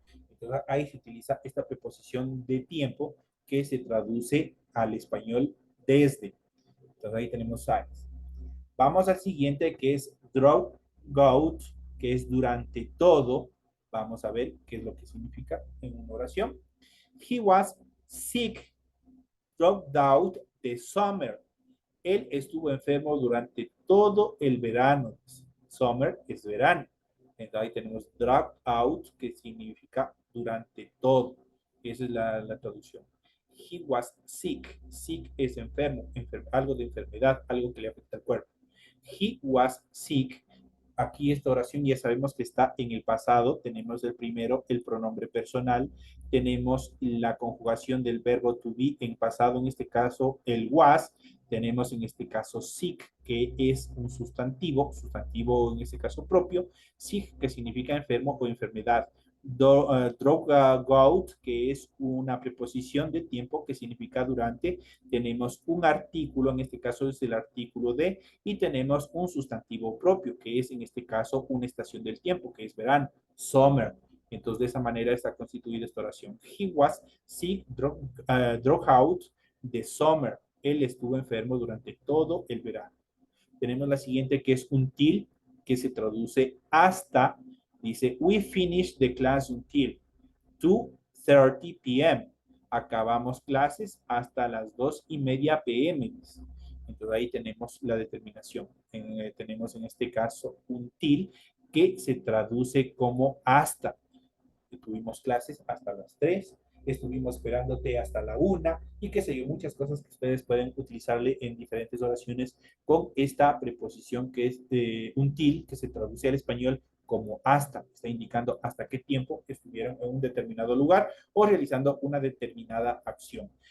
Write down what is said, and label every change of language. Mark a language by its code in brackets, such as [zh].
[es] Entonces ahí se utiliza esta preposición de tiempo que se traduce al español desde. Entonces ahí tenemos size. Vamos al siguiente que es throughout, que es durante todo. Vamos a ver qué es lo que significa en una oración. [en] He was sick throughout the summer. [es] Él estuvo enfermo durante todo el verano. Summer es verano. Entonces ahí tenemos throughout, que significa durante todo. Esa es la traducción. [en] He was sick. [es] Sick es enfermo, algo de enfermedad, algo que le afecta al cuerpo. He was sick aquí esta oración ya sabemos que está en el pasado. Tenemos el primero, el pronombre personal. Tenemos la conjugación del verbo to be en pasado, en este caso el was. Tenemos en este caso sick, que es un sustantivo en este caso propio. Sick, que significa enfermo o enfermedad. Drogout, que es una preposición de tiempo que significa durante. Tenemos un artículo, en este caso es el artículo de, y tenemos un sustantivo propio, que es en este caso una estación del tiempo, que es verano, summer. Entonces, de esa manera está constituida esta oración. [en] He was sick, drogout the summer. [es] Él estuvo enfermo durante todo el verano. Tenemos la siguiente, que es until, que se traduce hasta. Dice, [en] we finished the class until 2:30 p.m. [es] Acabamos clases hasta las 2:30 p.m. Entonces ahí tenemos la determinación. Tenemos en este caso until, que se traduce como hasta. Tuvimos clases hasta las 3, estuvimos esperándote hasta la 1 y qué sé yo, muchas cosas que ustedes pueden utilizarle en diferentes oraciones con esta preposición que es until, que se traduce al español como hasta, está indicando hasta qué tiempo estuvieron en un determinado lugar o realizando una determinada acción.